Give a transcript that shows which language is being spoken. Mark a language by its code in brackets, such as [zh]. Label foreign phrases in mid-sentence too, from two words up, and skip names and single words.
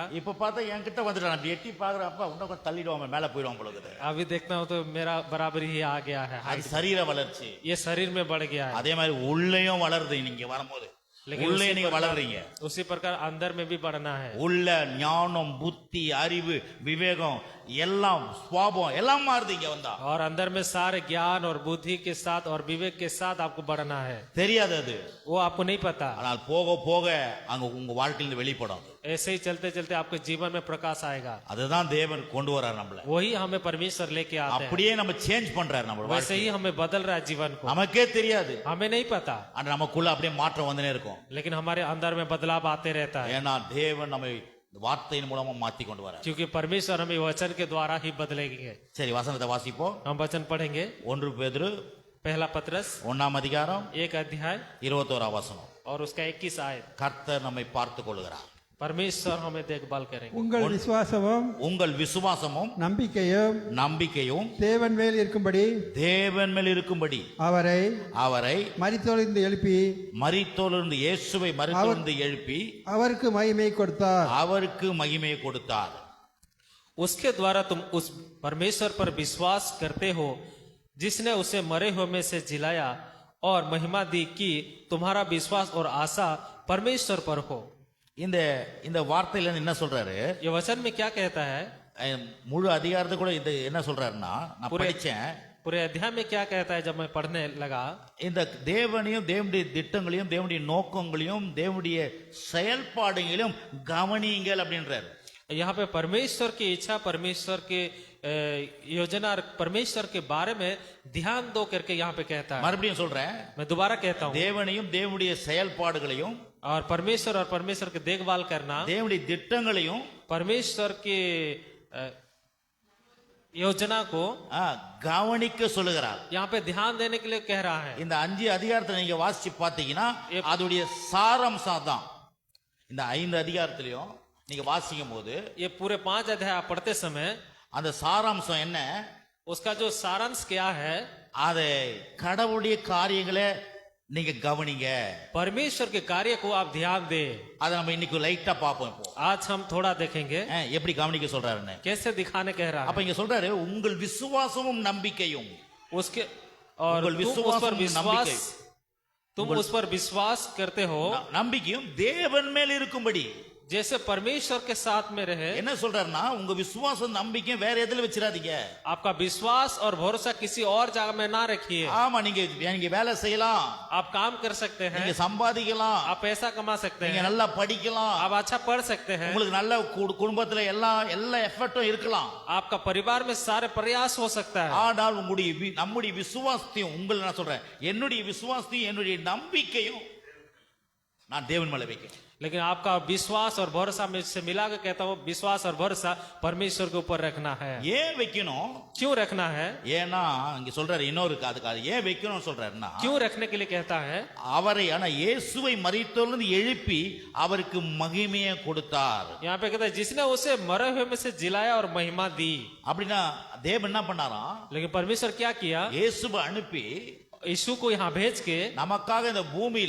[ta] இப்ப பார்த்தா என்கிட்ட வந்துட்டான். அப்படி எட்டி பாக்குறப்ப இன்னும் தள்ளிடுவாங்க, மேல போயிடுவான் போல இருக்குது. [hi] अभी देखना हो तो मेरा बराबर ही आ गया है। [ta] அது சரீர வளர்ச்சி. [hi] ये शरीर में बढ़ गया है। [ta] அதே மாதிரி உள்ளேயும் வளருது. நீங்க வரும்போது உள்ளே நீங்க வளர்றீங்க. [hi] उसी प्रकार अंदर में भी बढ़ना है। [ta] உள்ள ஞானம், புத்தி, அறிவு, விவேகம் எல்லாம், சுவாபம் எல்லாம் மாறுது இங்க வந்தா. [hi] और अंदर में सारे ज्ञान और बुद्धि के साथ और विवेक के साथ आपको बढ़ना है। [ta] தெரியாது அது, [hi] वो आपको नहीं पता। [ta] ஆனால் போக போக அங்க உங்க வாழ்க்கையில வெளிப்படும். [hi] ऐसे ही चलते चलते आपके जीवन में प्रकाश आएगा। [ta] அதுதான் தேவன் கொண்டு வரார் நம்மள. [hi] वही हमें परमेश्वर लेके आते हैं। [ta] அப்படியே நம்ம சேஞ்ச் பண்றாரு நம்ம [hi] वैसे [ta] வாழ்க்கையை. [hi] ही हमें बदल रहा है जीवन को। [ta] நமக்கே தெரியாது, [hi] हमें नहीं पता, [ta] ஆனா நமக்குள்ள அப்படியே மாற்றம் வந்துனே இருக்கும். [hi] लेकिन हमारे अंदर में बदलाव आते रहता है। [ta] ஏன்னா தேவன் நம்மை வார்த்தையின் மூலமா மாத்தி கொண்டு வரார். [hi] क्योंकि परमेश्वर हमें वचन के द्वारा ही बदलेंगे। [ta] சரி, வசனத்தை வாசிப்போம். [hi] हम वचन पढ़ेंगे। [ta] 1 பேதுரு [hi] पहला पत्रस [ta] 1 அதிகாரம் [hi] 1 अध्याय [ta] 21 வசனம். [hi] और उसका 21 आयत। [ta] கர்த்தர் நம்மை பார்த்து கொள்கிறார். [hi] परमेश्वर हमें देखभाल करेंगे। [ta] உங்கள் விசுவாசமும் உங்கள் விசுவாசமும் நம்பிக்கையும் தேவன் மேல் இருக்கும்படி அவரை மரித்தோலிருந்து இயேசுவை மரித்தோலிருந்து எழுப்பி அவருக்கு மகிமை கொடுத்தார். [hi] उसके द्वारा तुम उस परमेश्वर पर विश्वास करते हो जिसने उसे मरे हुए में से जिलाया और महिमा दी कि तुम्हारा विश्वास और आशा परमेश्वर पर हो। [ta] இந்த இந்த வார்த்தையில என்ன சொல்றாரு? [hi] ये वचन में क्या कहता है? [ta] முழு அதிகாரத்தை கூட இது என்ன சொல்றாருன்னா, நான் படிச்சேன். [hi] पूरे अध्याय में क्या कहता है? जब मैं पढ़ने लगा, [ta] இந்த தேவனையும் தேவனுடைய திட்டங்களையும் தேவனுடைய நோக்கங்களையும் தேவனுடைய செயல்பாடுகளையும் கவனியுங்கள் அப்படின்றாரு. [hi] यहाँ पे परमेश्वर की इच्छा, परमेश्वर की योजना और परमेश्वर के बारे में ध्यान दो करके यहाँ पे कहता है। [ta] மறுபடியும் சொல்றேன், [hi] मैं दोबारा कहता हूँ, [ta] தேவனையும் தேவனுடைய செயல்பாடுகளையும் [hi] और परमेश्वर की देखभाल करना, [ta] தேவனுடைய திட்டங்களையும் [hi] परमेश्वर की योजना को [ta] கவனிக்க சொல்லுகிறார். [hi] यहाँ पे ध्यान देने के लिए कह रहा है। [ta] இந்த 5 அதிகாரத்தை நீங்க வாசிச்சு பாத்தீங்கன்னா அதோடைய சாராம்சம் தான். இந்த 5 அதிகாரத்திலையும் நீங்க வாசிக்கும் போது [hi] ये पूरे 5 अध्याय पढ़ते समय [ta] அந்த சாராம்சம் என்ன, [hi] उसका जो सारांश क्या है, [ta] அதை கடவுளுடைய காரியங்களை நீங்க கவனிங்க. [hi] परमेश्वर के कार्य को आप ध्यान दे। [ta] அதை நம்ம இன்னைக்கு லைட்டா பார்ப்போம். இப்போ [hi] आज हम थोड़ा देखेंगे [ta] எப்படி கவனிக்க சொல்றாருன்னு. [hi] कैसे दिखाने कह रहा [ta] அப்ப [hi] है। [ta] இங்க சொல்றாரு, உங்கள் விசுவாசமும் நம்பிக்கையும். [hi] उसके और [ta] உங்கள் [hi] तुम उस पर विश्वास करते हो, [ta] நம்பிக்கையும் தேவன் மேல் இருக்கும்படி. [hi] जैसे परमेश्वर के साथ में रहे। [ta] என்ன சொல்றாருன்னா, உங்க விசுவாசம் நம்பிக்கையும் வேற எதுல வச்சிராதீங்க. [hi] आपका विश्वास और भरोसा किसी और जगह में ना रखिए। [ta] ஆமா, நீங்க வேலை செய்யலாம், [hi] आप काम कर सकते हैं, [ta] நீங்க சம்பாதிக்கலாம், [hi] आप पैसा कमा सकते [ta] நீங்க [hi] हैं, [ta] நல்லா படிக்கலாம், [hi] आप अच्छा पढ़ सकते हैं, [ta] உங்களுக்கு நல்ல குடும்பத்துல எல்லா எஃபர்ட்டும் இருக்கலாம். [hi] आपका परिवार में सारे प्रयास हो सकता है। [ta] ஆனால் நம்முடைய விசுவாசத்தையும், உங்களை நான் சொல்றேன், என்னுடைய விசுவாசத்தையும் என்னுடைய நம்பிக்கையும் நான் தேவன் மேல வைக்கிறேன். [hi] लेकिन आपका विश्वास और भरोसा में से मिला के कहता हूँ, विश्वास और भरोसा परमेश्वर के ऊपर रखना है। [ta] ஏன் வைக்கணும்? [hi] क्यों रखना है? [ta] ஏன்னா இங்க சொல்றாரு இன்னொரு அதுக்காக ஏன் வைக்கணும்னு சொல்றாருன்னா, [hi] क्यों रखने के लिए कहता है? [ta] அவரை இயேசுவை மரித்தோரிலிருந்து எழுப்பி அவருக்கு மகிமையை கொடுத்தார். [hi] यहाँ पे कहता है, जिसने उसे मरे हुए में से जिलाया और महिमा दी। [ta] அப்படின்னா தேவன் என்ன பண்ணாராம்? [hi] लेकिन परमेश्वर क्या किया? [ta] இயேசுவை அனுப்பி [hi] यीशु को यहाँ भेज के [ta] நமக்காக இந்த பூமியில